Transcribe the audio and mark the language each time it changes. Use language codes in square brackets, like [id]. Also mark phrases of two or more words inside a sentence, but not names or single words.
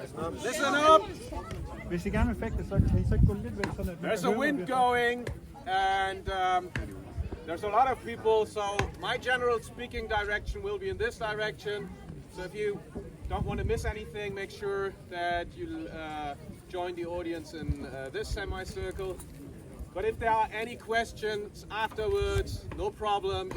[en] Listen up! [da] Hvis I gerne vil fægte, så kan I så ikke gå lidt væk, sådan at vi [en] There's [da] kan [en] a [da] høre, [en] wind [da] hvad vi- [en] going, and there's a lot of people, so my general speaking direction will be in this direction. So if you don't want to miss anything, make sure that you join the audience in this semicircle. But if there are any questions afterwards, no problem.